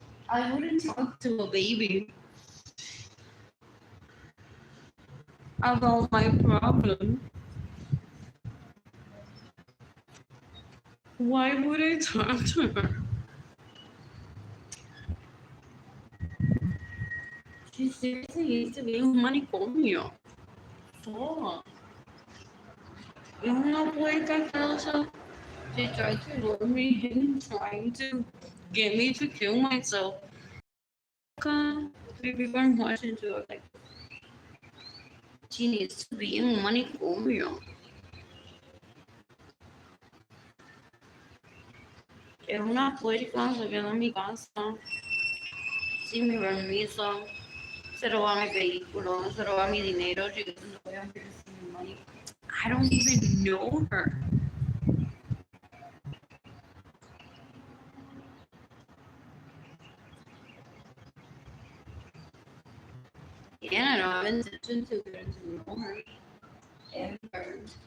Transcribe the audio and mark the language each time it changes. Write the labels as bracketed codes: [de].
[en] I wouldn't talk to a baby about my problem. Why would I talk to her? She seriously needs to be [es] un manicomio. [en] Fuck. [es] Es una puerca asquerosa. [en] She tried to lure me in, trying to get me to kill myself. People are watching to her like, she needs to be in [es] un manicomio. Es una puerca, se quedó en mi casa. Sin mi permiso. Se roba mi vehículo, se roba mi dinero. [en] She doesn't know I'm here to see my money. I don't even know her. Yeah, I don't have intention to get to know her. Ever.